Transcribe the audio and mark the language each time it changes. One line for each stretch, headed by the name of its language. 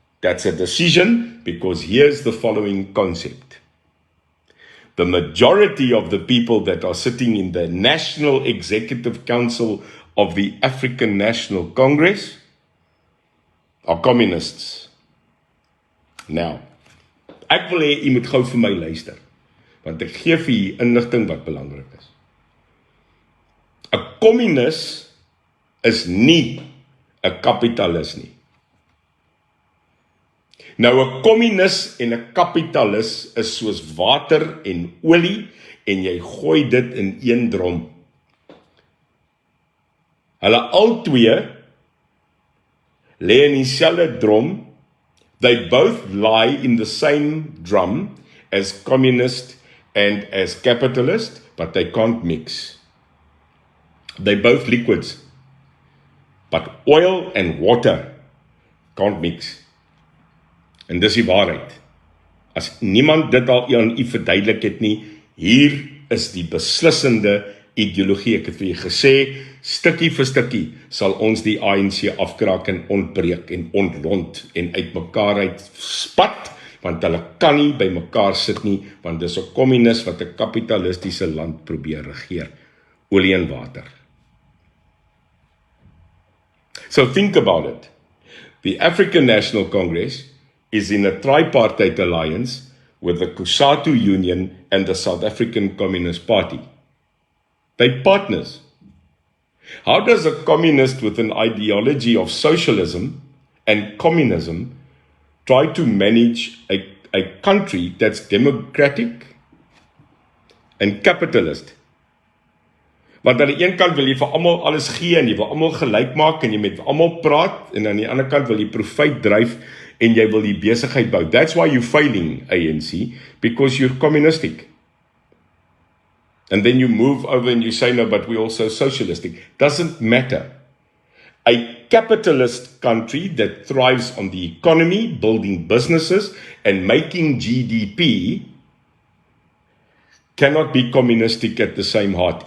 English: That's a decision, because here's the following concept. The majority of the people that are sitting in the National Executive Council of the African National Congress are communists. Now,
Afrikaans: ek wil hê jy moet gou vir my luister, want ek gee vir jy inligting wat belangrik is. 'n Communist is nie 'n kapitalis nie. Nou 'n communist en 'n kapitalis is soos water en olie en jy gooi dit in een drom. Hulle albei lê in dieselfde drom.
English: They both lie in the same drum as communist and as capitalist, but they can't mix. They're both liquids. But oil and water can't mix.
Afrikaans: En dis die waarheid. As niemand dit al aan u verduidelik het nie, hier is die beslissende ideologie. Ek het vir u gesê, stukkie vir stukkie sal ons die ANC afkraak en ontbreek en ontrond en uit mekaar uit spat, want hulle kan nie by mekaar sit nie, want dis 'n kommunis wat 'n kapitalistiese land probeer regeer. Olie en water.
English: So think about it. The African National Congress is in a tripartite alliance with the COSATU Union and the South African Communist Party. They're partners. How does a communist with an ideology of socialism and communism try to manage a country that's democratic and capitalist?
Afrikaans: Want aan die een kant wil jy vir almal alles gee en jy wil almal gelyk maak en jy met almal praat en aan die ander kant wil jy profijt dryf en jy wil die besigheid bou.
English: That's why you're failing, ANC, because you're communistic. And then you move over and you say, no, but we're also socialistic. Doesn't matter. A capitalist country that thrives on the economy, building businesses and making GDP cannot be communistic at the same heart.